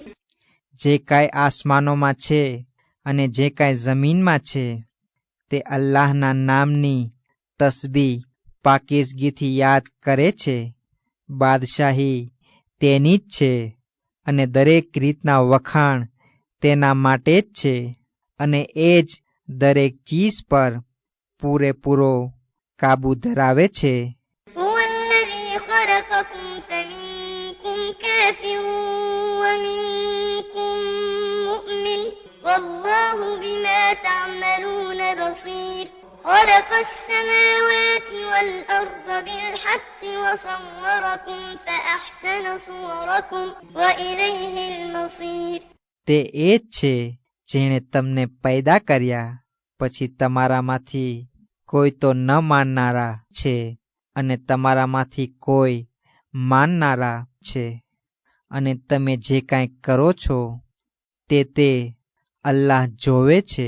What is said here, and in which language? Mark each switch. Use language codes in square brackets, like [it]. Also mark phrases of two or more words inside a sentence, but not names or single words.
[gu] જે કાંઈ આસમાનોમાં છે અને જે કાંઈ જમીનમાં છે તે અલ્લાહના નામની તસ્બીહ પાકીઝગીથી યાદ કરે છે. બાદશાહી તેની જ છે અને દરેક રીતના વખાણ તેના માટે જ છે અને એ જ દરેક ચીજ પર પૂરેપૂરો કાબુ ધરાવે છે. [ar] هو الذي خلقكم فمنكم كافر ومنكم مؤمن والله بما تعملون بصير. خلق السماوات والأرض بالحق وصوركم فأحسن صوركم وإليه المصير. [gu] તે એ જ છે જેણે તમને પેદા કર્યા, પછી તમારામાંથી કોઈ તો ન માનનારા છે અને તમારામાંથી કોઈ માનનારા છે, અને તમે જે કાંઈ કરો છો તે અલ્લાહ જોવે છે.